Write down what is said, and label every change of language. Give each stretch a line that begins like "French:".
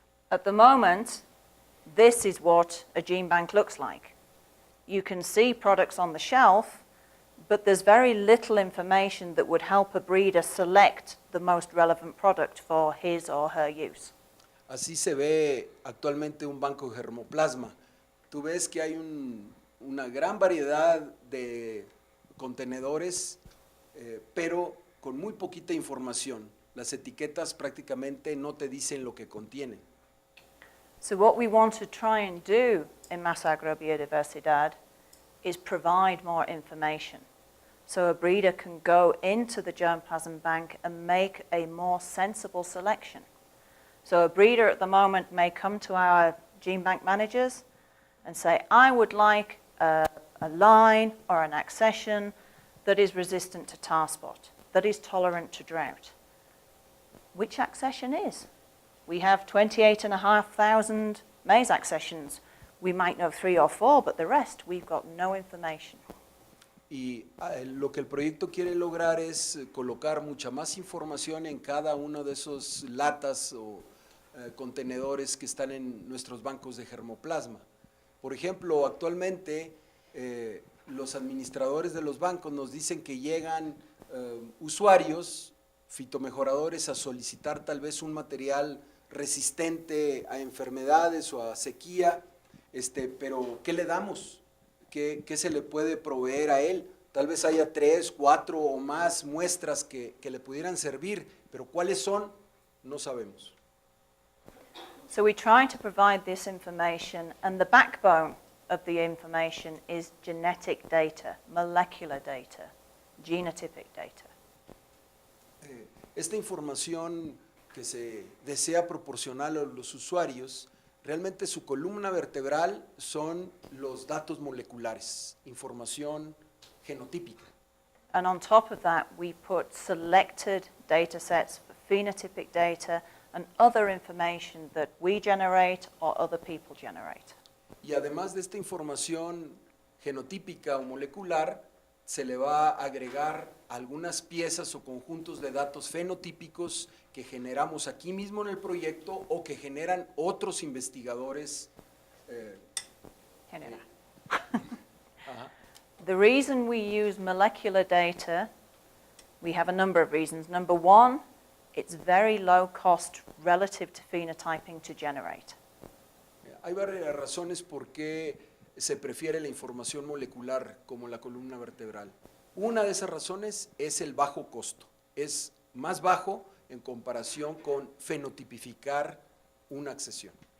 English: At the moment, this is what a gene bank looks like. You can see products on the shelf, but there's very little information that would help a breeder select the most relevant product for his or her use.
Spanish: Así se ve actualmente un banco de germoplasma. Tú ves que hay una gran variedad de contenedores, pero con muy poquita información. Las etiquetas prácticamente no te dicen lo que contienen.
English: So what we want to try and do in Mass Agro Biodiversidad is provide more information. So a breeder can go into the germplasm bank and make a more sensible selection. So a breeder at the moment may come to our gene bank managers and say, I would like a line or an accession that is resistant to tar spot, that is tolerant to drought. Which accession is? We have 28,500 maize accessions. We might know 3 or 4, but the rest, we've got no information.
Spanish: Y lo que el proyecto quiere lograr es colocar mucha más información en cada uno de esos latas o contenedores que están en nuestros bancos de germoplasma. Por ejemplo, actualmente los administradores de los bancos nos dicen que llegan usuarios, fitomejoradores, a solicitar tal vez un material resistente a enfermedades o a sequía, pero ¿qué le damos? ¿Qué se le puede proveer a él? Tal vez haya 3, 4 o más muestras que le pudieran servir, pero ¿cuáles son? No sabemos.
English: So we try to provide this information, and the backbone of the information is genetic data, molecular data, genotypic data.
Spanish: Esta información que se desea proporcionar a los usuarios, realmente su columna vertebral son los datos moleculares, información genotípica.
English: And on top of that, we put selected data sets for phenotypic data and other information that we generate or other people generate.
Spanish: Y además de esta información genotípica o molecular, se le va a agregar algunas piezas o conjuntos de datos fenotípicos que generamos aquí mismo en el proyecto o que generan otros investigadores.
English: General. The reason we use molecular data, we have a number of reasons. Number one, it's very low cost relative to phenotyping to generate.
Spanish: Hay varias razones por qué se prefiere la información molecular como la columna vertebral. Una de esas razones es el bajo costo. Es más bajo en comparación con fenotipificar una accesión.